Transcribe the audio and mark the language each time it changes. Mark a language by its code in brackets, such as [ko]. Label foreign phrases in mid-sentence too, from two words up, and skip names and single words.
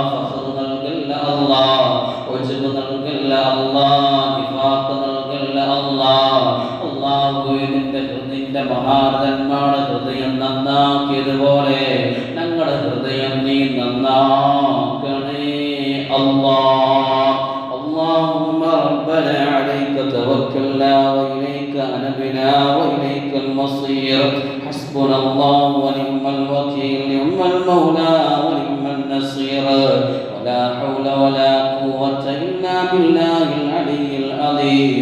[ml] ഫഖർ നൽകല്ല അല്ലാഹ്. ഉജ്ബ് നൽകല്ല അല്ലാഹ്. നിഫാഖ് നൽകല്ല അല്ലാഹ്. അല്ലാഹുവേ, നിന്റെ മഹാരഥന്മാരുടെ ഹൃദയം നന്നാക്കിയതുപോലെ ഞങ്ങളുടെ ഹൃദയം നീ നന്നാക്കണേ അല്ലാഹ്. [ar] اللهم ربنا عليك توكلنا وإليك أنبنا وإليك المصير. حسبنا الله ونعم الوكيل، نعم المولى ونعم النصير. ولا حول ولا قوة إلا بالله العلي العظيم.